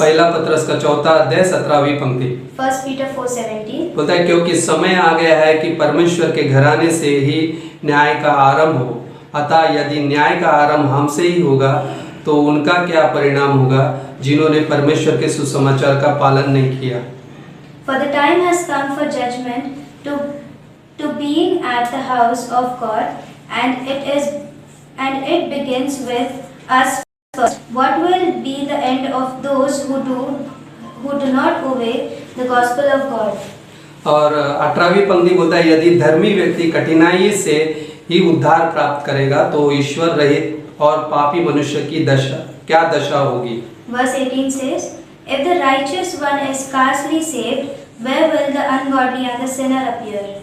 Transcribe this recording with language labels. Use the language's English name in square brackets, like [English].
[Hindi] पहला पत्रस का 4 अध्याय 17वीं पंक्ति [English] 1 Peter 4:17. [Hindi] बोलता है क्योंकि समय आ गया है कि परमेश्वर के घराने से ही न्याय का आरंभ हो, अतः यदि न्याय का आरंभ हमसे ही होगा तो उनका क्या परिणाम होगा जिन्होंने परमेश्वर के सुसमाचार का पालन नहीं किया। [English] For the time has come for judgment to being at the house of God, and it begins with us first. What will be the end of those who do not obey the gospel of God? [Hindi] और 18वीं पंक्ति बोलता है यदि धर्मी व्यक्ति कठिनाई से ही उद्धार प्राप्त करेगा तो ईश्वर रहित और पापी मनुष्य की क्या दशा होगी। [English] Verse 18 says, if the righteous one is scarcely saved, where will the ungodly and the sinner appear?